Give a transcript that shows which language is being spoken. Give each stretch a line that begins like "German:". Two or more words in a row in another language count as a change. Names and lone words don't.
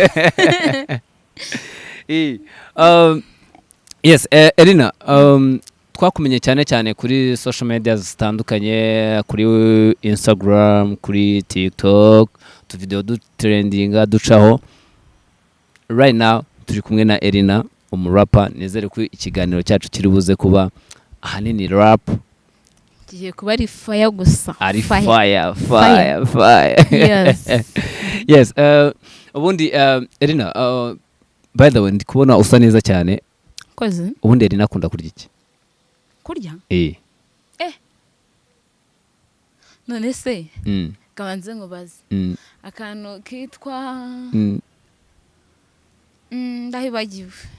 Kinyarwanda: Yes, Elina, twakumenye cyane cyane kuri
English: social media
Kinyarwanda: zitandukanye, kuri Instagram, kuri TikTok, video dutrendinga ducaho.
English: Right now
Kinyarwanda: turi kumwe na Elina, umurapa. Nizere ko ikiganiro cyacu kiri buze kuba ahanini rap. Kigiye kuba ari fire gusa. Ari fire.
English: Yes. Yes. Ubundi Elina, by the way,
Kinyarwanda: ndi kubona usa neza cyane. Koze? Ubundi Elina akunda kurya iki? Kurya? None se? Kabanze nkubaze. Akantu kitwa ndahibagiwe.